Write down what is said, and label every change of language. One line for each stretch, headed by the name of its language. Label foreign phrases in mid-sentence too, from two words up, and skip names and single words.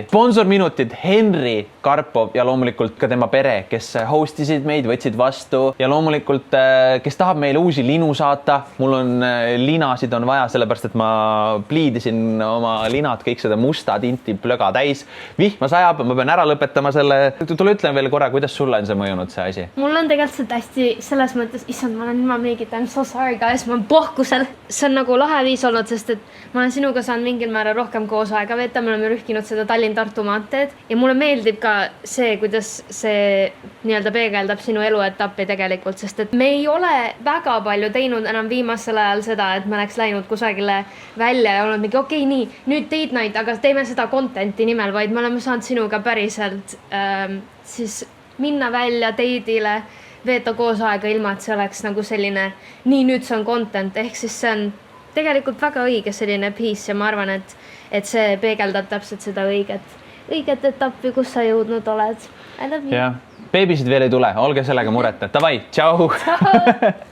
Estonian: Sponsorminutid Henri Karpov ja loomulikult ka tema pere, kes hostisid meid, võtsid vastu ja loomulikult, kes tahab meile uusi linu saata. Mul on linasid on vaja, sellepärast et ma pliidisin oma linad kõik seda musta tinti plöga täis. Vihma sajab, ma pean ära lõpetama selle. Tule ütlen veel korra, kuidas sulle on see mõjunud see asi? Mul on tegelikult hästi selles mõttes, issand, ma olen ilma meigita,
English: I'm so sorry guys,
Estonian: ma olen pohkusel. See on nagu lahe viis olnud, sest et ma olen sinuga saanud mingil määral rohkem koos aega veeta, me oleme rühkinud seda Tallinn-Tartu maanteed ja mulle meeldib ka see, kuidas see nii-öelda peegeldab sinu eluetappi tegelikult, sest et me ei ole väga palju teinud enam viimasel ajal seda, et me oleks läinud kusagile välja ja olnud mingi okei, nii, nüüd
English: date night,
Estonian: aga teeme seda contenti nimel, vaid me oleme saanud sinuga päriselt siis minna välja date'ile, veeta koos aega ilma, et see oleks nagu selline, nii nüüd see on content, ehk siis see on tegelikult väga õige selline piece ja ma arvan, et see peegeldab täpselt seda õiget etappi, kus sa jõudnud oled.
English: I love you.
Estonian: Ja, beebisid veel ei tule, olge sellega mureta. Davai, tšau!